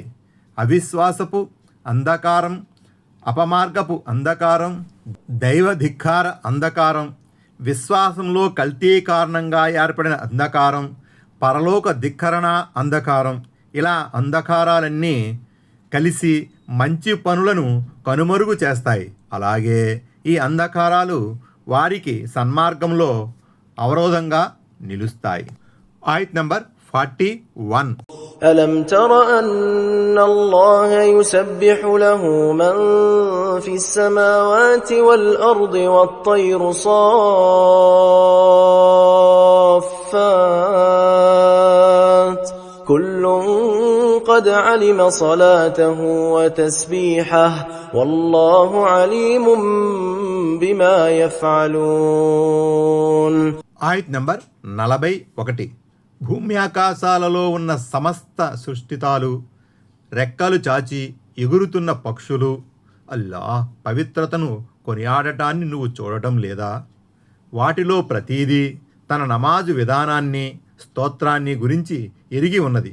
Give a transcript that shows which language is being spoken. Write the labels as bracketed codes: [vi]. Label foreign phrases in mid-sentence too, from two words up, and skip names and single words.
[te] అవిశ్వాసపు అంధకారం, అపమార్గపు అంధకారం, దైవధిక్కార అంధకారం, విశ్వాసంలో కల్తీ కారణంగా ఏర్పడిన అంధకారం, పరలోక ధిక్కరణ అంధకారం, ఇలా అంధకారాలన్నీ కలిసి మంచి పనులను కనుమరుగు చేస్తాయి. అలాగే ఈ అంధకారాలు వారికి సన్మార్గంలో అవరోధంగా నిలుస్తాయి. ఆయత్ నంబర్ 41. [ar] ألم تر أن الله يسبح له من في السماوات والأرض والطير صافات كل قد علم صلاته وتسبيحه والله عليم بما يفعلون. [te] ఆయత్ నంబర్ 41. భూమి ఆకాశాలలో ఉన్న సమస్త సృష్టితాలు, రెక్కలు చాచి ఎగురుతున్న పక్షులు అల్లాహ్ పవిత్రతను కొనియాడటాన్ని నువ్వు చూడటం లేదా? వాటిలో ప్రతీదీ తన నమాజు విధానాన్ని, స్తోత్రాన్ని గురించి ఎరిగి ఉన్నది.